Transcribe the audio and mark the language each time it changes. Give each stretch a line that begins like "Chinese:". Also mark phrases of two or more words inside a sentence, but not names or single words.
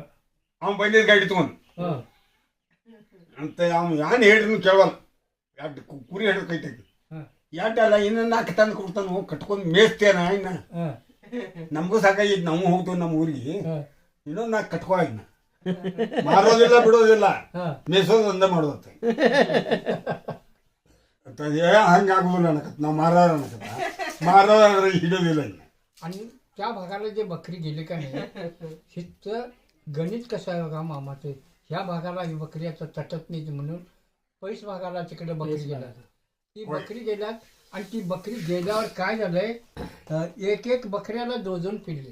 Kannada: ಅವ್ನು ಬಂದಿದ್ದ ಗಾಡಿ ತಗೊಂಡ್ ಅಂತ ಅವ್ನು ಯಾನ್ ಹೇಳ್ರಿ ಕೇಳವಲ್ಲ ಎರಡು ಕುರಿ ಹಿಡಿದು ಕೈತೈತಿ ಯಾಟಲ್ಲ ಇನ್ನ ನಾಲ್ಕು ತಂದು ಕೊಡ್ತಾನ ಹೋಗಿ ಕಟ್ಕೊಂಡು ಮೇಯ್ಸ್ತೇನ ಇನ್ನ ನಮಗೂ ಸಾಕಾಗಿತ್ತು ನಾವು ಹೋಗ್ತೀವಿ ನಮ್ಮ ಊರಿಗೆ ಇನ್ನೊಂದು ನಾಲ್ಕು ಕಟ್ಕೋ ಇನ್ನ ಮಾರೋದಿಲ್ಲ ಬಿಡೋದಿಲ್ಲ ಮೇಯ್ಸೋದು ಒಂದೇ ಮಾಡೋದತ್ತೆ ಹಂಗೆ ಆಗುದಿಲ್ಲ ಅನ್ನಕತ್ತ ನಾವು ಮಾರಾರ ಅನ್ನಕತ್ತ ಮಾರಾದ್ರೆ ಹಿಡೋದಿಲ್ಲ ಇನ್ನ
Marathi: आणि त्या भागाला जे बकरी गेली का नाही हिचं गणित कसं आहे बघा मामाचं ह्या भागाला ही बकरी आता तटत नाही म्हणून पैस भागाला तिकडे बकरी गेल्या ती बकरी गेल्यात आणि ती बकरी गेल्यावर काय झालंय एक एक बकऱ्याला 2 पिल्ले